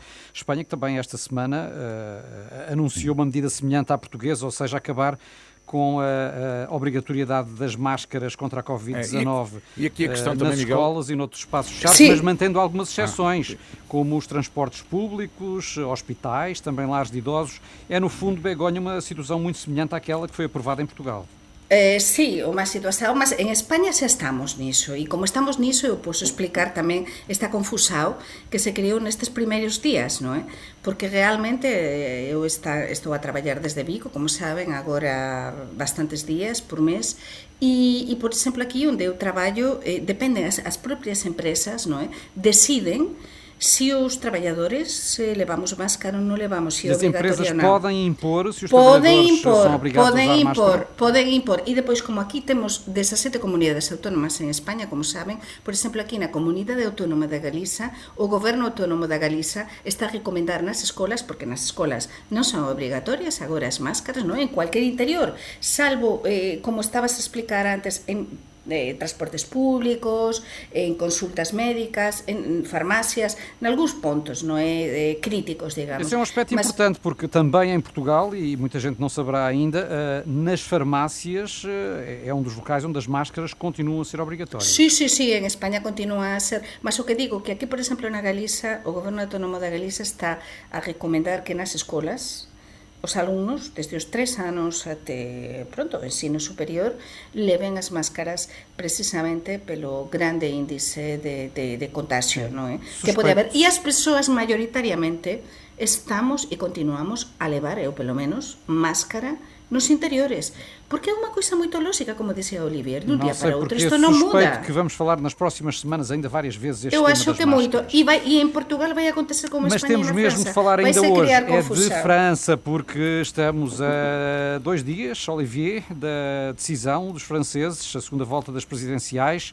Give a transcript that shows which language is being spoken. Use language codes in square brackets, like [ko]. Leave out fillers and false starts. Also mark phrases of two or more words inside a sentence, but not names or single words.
[pt] Espanha, que também esta semana anunciou uma medida semelhante à portuguesa, ou seja, acabar com a obrigatoriedade das máscaras contra a Covid-19 e aqui a questão nas também, escolas Miguel, e noutros espaços fechados, sim, mas mantendo algumas exceções, como os transportes públicos, hospitais, também lares de idosos. É, no fundo, Begonha, uma situação muito semelhante àquela que foi aprovada em Portugal. [gl] Sí, unha situación, mas en España xa estamos niso, e como estamos niso eu posso explicar tamén esta confusao que se creou nestes primeiros días, non é? Porque realmente eu estou a traballar desde Vigo, como saben, agora bastantes días por mes, e por exemplo aquí onde eu traballo, dependen as propias empresas, non é? Deciden se os traballadores levamos máscara ou não levamos, se é obrigatório ou não. [pt] As empresas podem impor, se os trabalhadores são obrigados a usar máscara? Podem impor. [gl] E depois, como aquí temos 17 comunidades autónomas en España, como saben, por exemplo, aquí na Comunidade Autónoma da Galiza, o Goberno Autónomo da Galiza está a recomendar nas escolas, porque nas escolas non son obrigatorias agora as máscaras, non? En cualquier interior, salvo, como estabas a explicar antes, en transportes públicos, en consultas médicas, en farmácias, en algúns pontos, non é, críticos, digamos. [pt] Esse é um aspecto importante, porque também em Portugal, e muita gente não saberá ainda, nas farmácias é um dos locais onde as máscaras continuam a ser obrigatórias. [gl] Sí, en España continúa a ser, mas o que digo, que aquí, por exemplo, na Galiza, o Goberno Autónomo da Galiza está a recomendar que nas escolas os alumnos, desde os 3 anos até, pronto, o ensino superior, leven as máscaras precisamente pelo grande índice de contagio, non é? Que pode haber. E as persoas maioritariamente estamos e continuamos a levar, eu pelo menos, máscara nos interiores, [pt] porque é uma coisa muito lógica, como dizia Olivier, de um dia para outro, isto não muda. Que vamos falar nas próximas semanas ainda várias vezes este eu tema acho das que máscaras. muito, e em Portugal vai acontecer como em Mas Espanha e temos na mesmo França. de falar ainda Vai-se hoje, criar é de confusão. França, porque estamos a 2 dias, Olivier, da decisão dos franceses, a segunda volta das presidenciais.